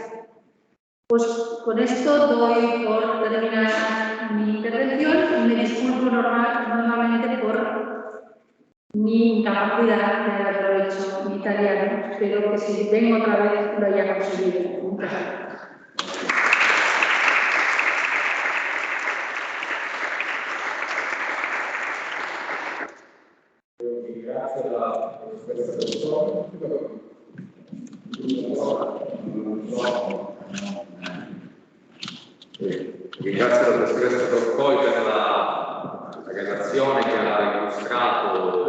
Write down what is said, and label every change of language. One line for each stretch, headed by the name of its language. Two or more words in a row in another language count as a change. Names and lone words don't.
Spanish: Pues con esto doy por terminada mi intervención y me disculpo nuevamente por mi incapacidad de haberlo hecho en italiano. Espero que si vengo otra vez lo haya conseguido. Muchas gracias.
Italian: Ringrazio la professoressa Torcoi per la relazione che ha illustrato